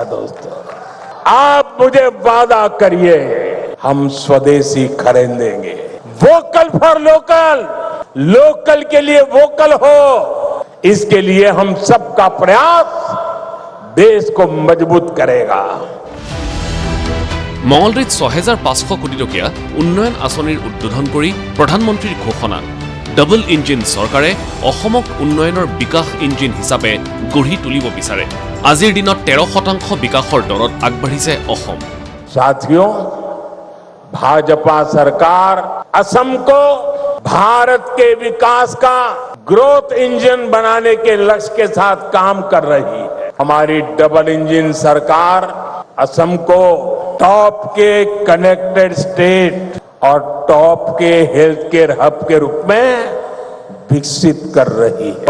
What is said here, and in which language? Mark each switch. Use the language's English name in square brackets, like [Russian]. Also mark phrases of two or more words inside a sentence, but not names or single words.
[Hindi] दोस्तों, आप मुझे वादा करिए हम स्वदेशी खरीदेंगे। [English] vocal for local, [Hindi] लोकल के लिए वोकल हो, इसके लिए हम सबका प्रयास देश को मजबूत करेगा। [Assamese] মঙলদৈত 6500 কোটি টকীয়া উন্নয়ন আঁচনিৰ উদ্বোধন কৰি প্ৰধানমন্ত্ৰীৰ ঘোষণা [English] double engine [Assamese] চৰকাৰে অসমক উন্নয়নৰ বিকাশ ইঞ্জিন হিচাপে গঢ়ি তুলিব বিচাৰে আজিৰ দিনত 13% বিকাশৰ দৰত আগবাঢ়িছে অসম [Hindi] साथियों, भाजपा सरकार असम को भारत के विकास का [English] growth engine [Hindi] बनाने के लक्ष्य के साथ काम कर रही है। हमारी डबल इंजन सरकार असम को टॉप के [English] connected state [Hindi] और टॉप के [English] health care hub [Hindi] के रूप में विकसित कर रही है।